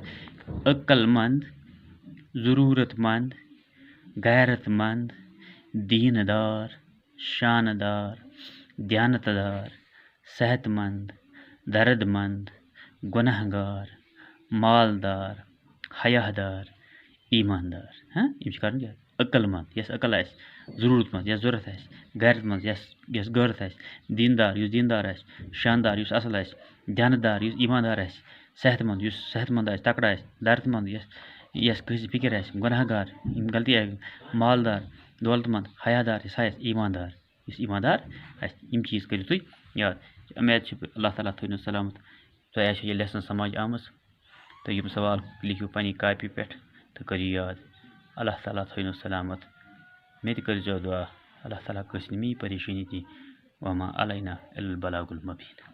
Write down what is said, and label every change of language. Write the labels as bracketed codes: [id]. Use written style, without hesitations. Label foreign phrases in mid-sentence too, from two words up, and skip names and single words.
[ur] عقل مند، ضرورت مند، غیرت مند، دیندار، شاندار، دیانتدار، صحت مند، درد مند، گناہ گار، مالدار، حیا دار، ایماندار۔ [ks] ہاں یہ کرن کیا؟ عقل مند یس عقل آس، ضرورت مند یس ضرورت آس، غیرت مند یس غیرت آس، دیندار یس دیندار آس، شاندار یس اصل آس، دیانتدار یس ایماندار آس، صحت مند یس صحت مند آس تکڑا آس، درد مند یس کٲنٛسہِ فکر آسہِ، گۄناہ گار یِم غلطی آسہِ، مالدار دولت مند، حیا دار یس آسہِ، ایماندار یس ایماندار آسہِ، یِم چیٖز کٔرِو تُہۍ یاد۔ امید چھِ اللہ تعالیٰ تھٲینو سلامت، تۄہہِ آسہِ یہِ لیسن سمجھ آمٕژ تہٕ یِم سوال لیکھِو پنٛنہِ کاپی پٮ۪ٹھ تہٕ کٔرِو یاد۔ اللہ تعالیٰ تھٲینو سلامت، مےٚ تہِ کٔرۍزیو دعا اللہ تعالیٰ کٲنٛسہِ نہٕ میٛٲنۍ پریشٲنی دی، [ar] وما علینا الا البلاغ المبین۔